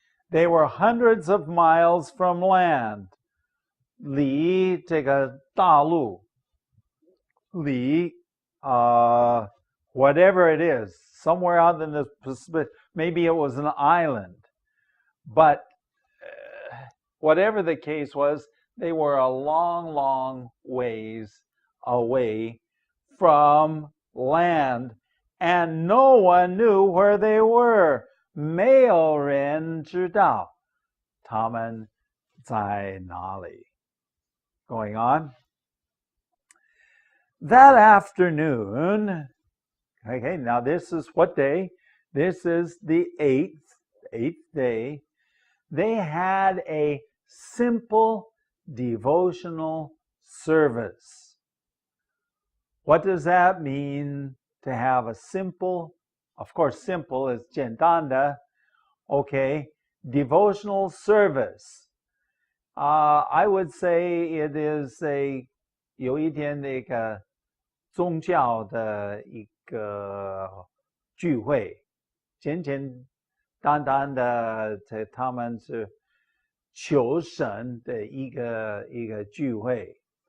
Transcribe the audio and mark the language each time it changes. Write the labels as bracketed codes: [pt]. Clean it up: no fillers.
[en] They were hundreds of miles from land. [zh] 离这个大陆，离 [en] whatever it is, somewhere out in the Pacific, maybe it was an island. But whatever the case was, they were a long, long ways away from land, and no one knew where they were. [zh] 没有人知道他们在哪里。 [en] Going on. That afternoon, okay, now this is what day? This is the eighth day. They had a simple devotional service. What does that mean to have a simple? Of course, simple is [zh] 简单的. [en] Okay, devotional service. I would say it is [zh] 有一点那个宗教的一个聚会，简简单单的，他们是求神的一个聚会。